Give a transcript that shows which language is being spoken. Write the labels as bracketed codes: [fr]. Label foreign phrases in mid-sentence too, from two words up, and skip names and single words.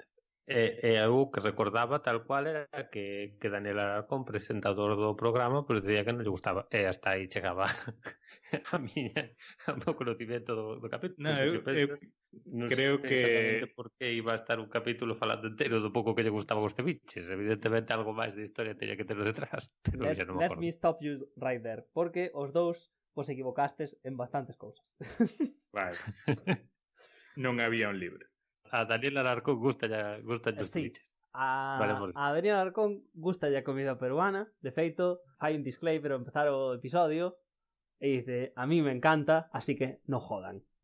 [gl] E eu que recordaba tal cual era que Daniel Alarcón, presentador do programa, pues decía que non lle gustaba. E hasta aí chegaba a meu conocimiento do capítulo. No, Eu pensas, non creo sei que exactamente por que iba a estar un capítulo falando entero do pouco que lle gustaba os ceviches. Evidentemente algo máis de historia teña que ter detrás, pero xa non me [en] Let [gl] acordo. [en] me stop you right there, [gl] porque os dous vos equivocastes en bastantes cousas. vale. Non había un libro. A Daniel Alarcón gusta os Sí, ceviches. a Daniel Alarcón gusta a comida peruana. De feito, hai un disclaimer ao empezar o episodio e dice, [es] a mí me encanta, así que no jodan.